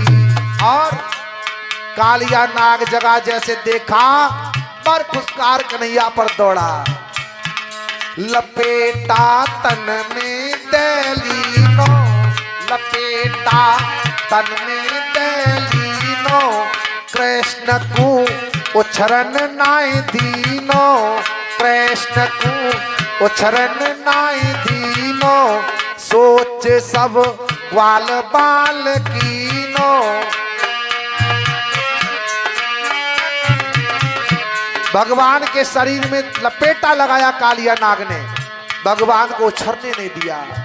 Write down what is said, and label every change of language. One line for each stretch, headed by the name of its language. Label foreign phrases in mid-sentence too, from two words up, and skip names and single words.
Hindi: और कालिया नाग जगा जैसे देखा, पर फुसकार कन्हैया पर दौड़ा।
Braj: लपेटा तन में दैलीनो, लपेटा तन में दैलीनो, कृष्ण को उछरन नाय दीनो, कृष्ण को उछरन नाय दीनो, सोच सब ग्वाल बाल कीनो।
Hindi: भगवान के शरीर में लपेटा लगाया कालिया नाग ने, भगवान को उछरने नहीं दिया।